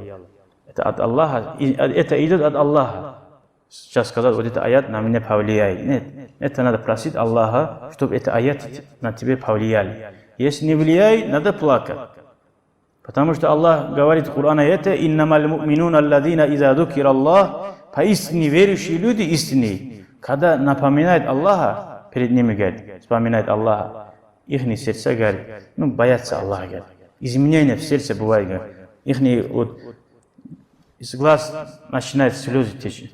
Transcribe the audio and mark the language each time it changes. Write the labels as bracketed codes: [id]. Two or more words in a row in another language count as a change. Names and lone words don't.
[ru] Это от Аллаха, это идет от Аллаха. Сейчас сказать, вот этот аят на меня повлияет. Нет, это надо просить Аллаха, чтобы это аят на тебя повлияли. Если не влияет, надо плакать. Потому что Аллах говорит в Коране это, [ar] «إنما المؤمنون الذين إذا ذكر الله», [ru] поистине верующие люди истинные, когда напоминает Аллаха, перед ними, говорит, вспоминает Аллаха, их сердца, говорит, боятся Аллаха, говорит. Изменения в сердце бывает, говорит. Их вот, из глаз начинают слезы течь.